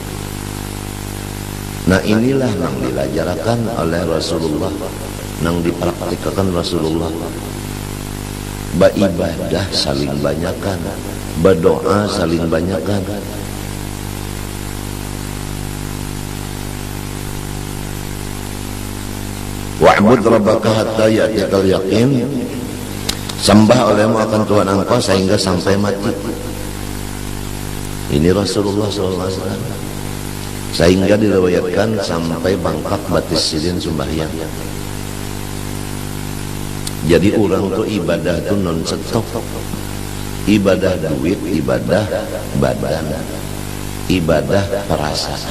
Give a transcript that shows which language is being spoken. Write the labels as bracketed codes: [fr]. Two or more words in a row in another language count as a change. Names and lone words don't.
[bjn] Nah inilah yang diajarkan oleh Rasulullah, yang dipraktikkan Rasulullah. beribadah saling banyakan, berdoa saling banyakan. [ar] واعبد ربك حتى يأتيك اليقين, [bjn] sembah olehmu akan Tuhan engkau sehingga sampai mati. Ini Rasulullah SAW. Sehingga diriwayatkan sampai bangkak batis sidin sembahyang. Jadi orang tuh ibadah tuh non stop. Ibadah duit, ibadah badan, ibadah perasaan.